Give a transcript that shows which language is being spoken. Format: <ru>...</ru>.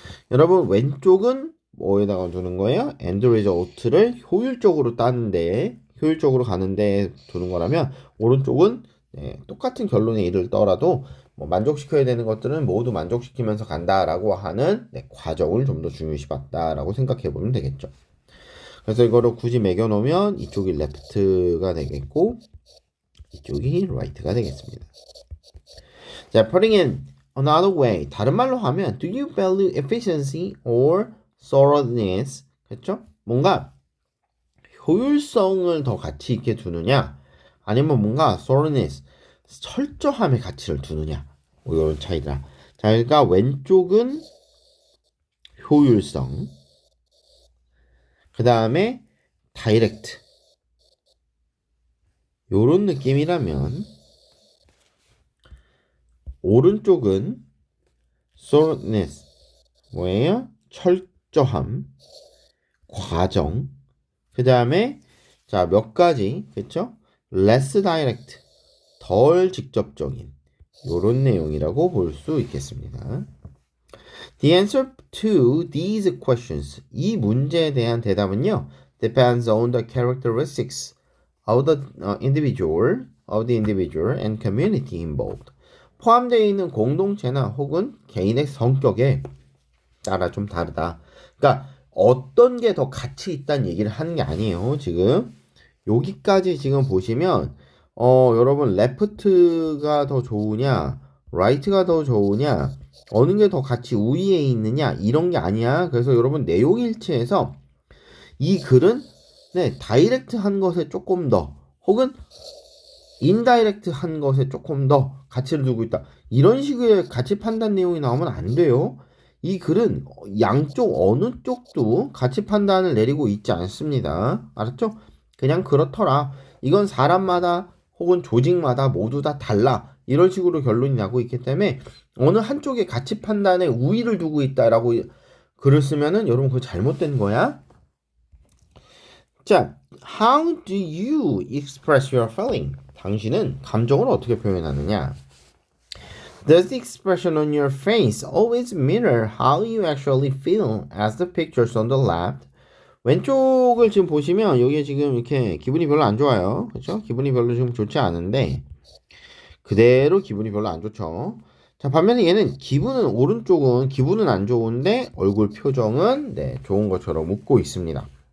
<ko>여러분 왼쪽은 뭐에다가 두는 거예요?</ko> <en>end result</en> <ko>를 효율적으로 따는데, 효율적으로 가는데 두는 거라면 오른쪽은 똑같은 결론에 이르더라도 만족시켜야 되는 것들은 모두 만족시키면서 간다라고 하는 과정을 좀 더 중요시 봤다라고 생각해 보면 되겠죠. 그래서 이거를 굳이 매겨 놓으면 이쪽이 left가 되겠고 이쪽이 right가 되겠습니다.</ko> <en>자, putting in another way.</en> <ko>다른 말로 하면</ko> <en>do you value efficiency or thoroughness?</en> <ko>그렇죠? 뭔가 효율성을 더 가치 있게 두느냐 아니면 뭔가 thoroughness, 철저함의 가치를 두느냐 뭐 이런 차이다. 자, 그러니까 왼쪽은 효율성, 그 다음에 다이렉트 요런 느낌이라면 오른쪽은 thoroughness 뭐예요? 철저함, 과정, 그 다음에 자, 몇 가지 그쵸?</ko> <en>less direct</en> <ko>덜 직접적인 요런 내용이라고 볼 수 있겠습니다.</ko> <en>The answer to these questions</en> <ko>이 문제에 대한 대답은요</ko> <en>depends on the characteristics of the individual and community involved</en> <ko>포함되어 있는 공동체나 혹은 개인의 성격에 따라 좀 다르다. 그러니까 어떤 게 더 가치 있다는 얘기를 하는 게 아니에요. 지금 여기까지 지금 보시면 여러분 레프트가 더 좋으냐 라이트가 더 좋으냐 어느 게 더 가치 우위에 있느냐 이런 게 아니야. 그래서 여러분 내용 일치해서 이 글은 네 다이렉트 한 것에 조금 더 혹은 인다이렉트 한 것에 조금 더 가치를 두고 있다. 이런 식의 가치 판단 내용이 나오면 안 돼요. 이 글은 양쪽 어느 쪽도 가치 판단을 내리고 있지 않습니다. 알았죠? 그냥 그렇더라. 이건 사람마다 혹은 조직마다 모두 다 달라. 이런 식으로 결론이 나고 있기 때문에 어느 한쪽의 가치 판단에 우위를 두고 있다라고 글을 쓰면은 여러분 그거 잘못된 거야.</ko> <en>자, how do you express your feeling?</en> <ko>당신은 감정을 어떻게 표현하느냐?</ko> <en>Does the expression on your face always mirror how you actually feel as the pictures on the left?</en> <ko>왼쪽을 지금 보시면 여기에 지금 이렇게 기분이 별로 안 좋아요. 그렇죠? 기분이 별로 지금 좋지 않은데 그대로 기분이 별로 안 좋죠. 자, 반면에 얘는 오른쪽은 기분은 안 좋은데 얼굴 표정은 네, 좋은 것처럼 웃고 있습니다.</ko>